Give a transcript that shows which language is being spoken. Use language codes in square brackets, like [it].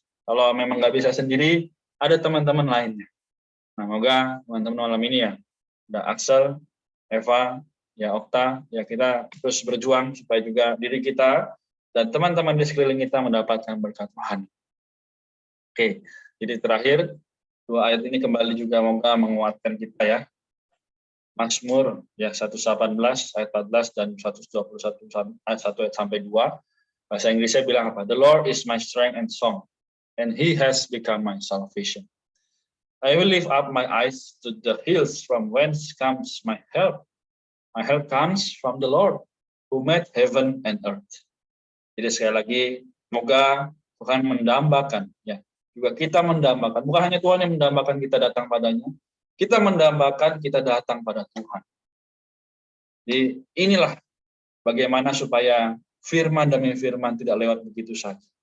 [id] Kalau memang nggak bisa sendiri, ada teman-teman lainnya. Nah, semoga teman-teman malam ini ya, ada Axel, Eva, ya Okta, ya kita terus berjuang supaya juga diri kita dan teman-teman di sekeliling kita mendapatkan berkat Tuhan. Oke, jadi terakhir, 2 ayat ini kembali juga semoga menguatkan kita ya. Mazmur ya 118 ayat 14 dan 121 ayat 1 ayat sampai 2. Bahasa Inggrisnya bilang apa? [en] The Lord is my strength and song, and He has become my salvation. I will lift up my eyes to the hills, from whence comes my help. My help comes from the Lord, who made heaven and earth. [id] Jadi sekali lagi, semoga Tuhan mendambakan, ya, juga kita mendambakan. Bukan hanya Tuhan yang mendambakan kita datang padanya, kita mendambakan kita datang pada Tuhan. Jadi inilah bagaimana supaya firman demi firman tidak lewat begitu saja.